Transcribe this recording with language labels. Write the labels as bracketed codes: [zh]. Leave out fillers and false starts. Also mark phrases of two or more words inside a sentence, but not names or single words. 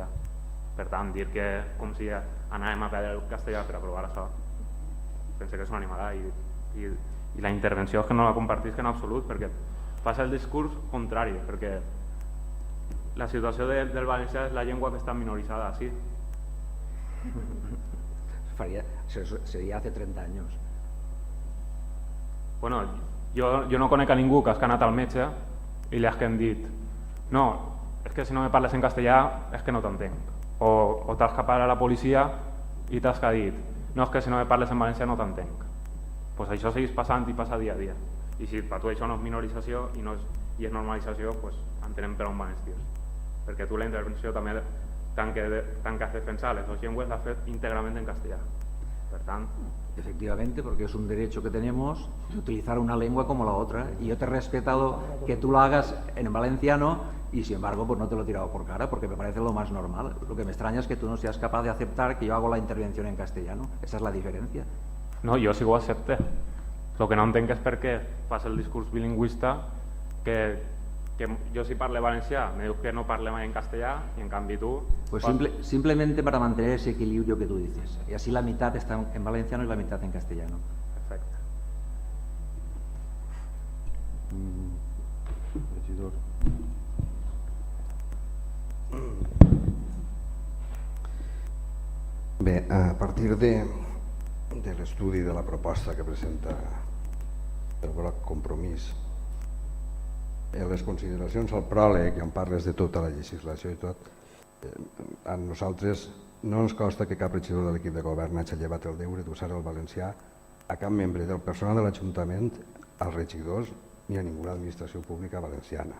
[ca] Per tant, dir que com si anàvem a perdre el castellà per aprovar això, penso que és una animalada, i la intervenció és que no la compartisc en absolut, perquè passa el discurs contrari, perquè la situació del valencià és la llengua que està minoritzada, sí. [es] Sería hace 30 años. [ca] Bueno, jo no conec a ningú que has anat al metge i li has dit no, és que si no me parles en castellà és que no t'entenc. O t'has que parar a la policia i t'has que dit no, és que si no me parles en valencià no t'entenc. Pues això segueix passant i passa dia a dia. I si per tu això no és minorització i és normalització, pues entenem per on van els tirs. Perquè tu la intervenció també tant que has defensat les dues llengües l'has fet íntegrament en castellà. Per tant... [es] Efectivamente, porque es un derecho que tenemos de utilizar una lengua como la otra. Y yo te he respetado que tú lo hagas en valenciano y sin embargo pues no te lo he tirado por cara porque me parece lo más normal. Lo que me extraña es que tú no seas capaz de aceptar que yo hago la intervención en castellano. Esa es la diferencia. [ca] No, jo sí que ho accepte. El que no entenc és per què fas el discurs bilingüista que jo si parle valencià me dius que no parle mai en castellà y en canvi tú... [es] Pues simplemente para mantener ese equilibrio que tú dices. Y así la mitad está en valenciano y la mitad en castellano. [ca] Perfecte. Regidor. Bé, a partir de l'estudi de la proposta que presenta el bloc Compromís, les consideracions al pròleg, on parles de tota la legislació i tot, a nosaltres no ens costa que cap regidor de l'equip de govern hagi llevat el deure d'usar el valencià a cap membre del personal de l'Ajuntament, als regidors ni a ninguna administració pública valenciana.